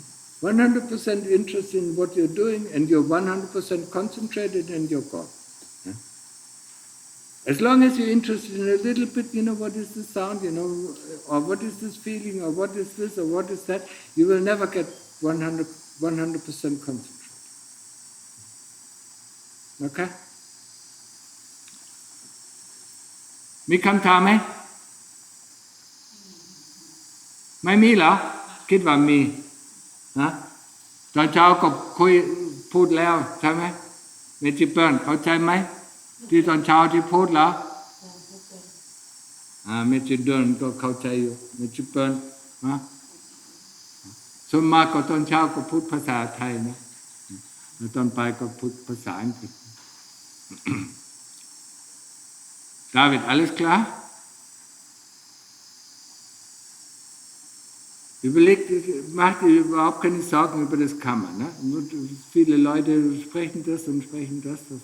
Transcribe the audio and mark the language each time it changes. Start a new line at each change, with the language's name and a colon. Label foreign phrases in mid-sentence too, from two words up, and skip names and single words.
English: 100% interest in what you're doing, and you're 100% concentrated, and you're gone. Yeah? As long as you're interested in a little bit, what is the sound, or what is this feeling, or what is this, or what is that, you will never get 100% concentrated. Okay?
Thai: มีคำถามไหมไม่มีเหรอคิดว่ามีนะตอนเช้าก็พูดแล้วใช่ไหมเมจิเปิลเข้าใจไหมที่ตอนเช้าที่พูดแล้ว เมจิเดินก็เข้าใจอยู่เมจิเปิลนะส่วนมากก็ตอนเช้าก็พูดภาษาไทยนะแล้วตอนไปก็พูดภาษาอังกฤษ
German: David, alles klar? Mach dir überhaupt keine Sorgen über das Kammer. Ne? Viele Leute sprechen das und sprechen das.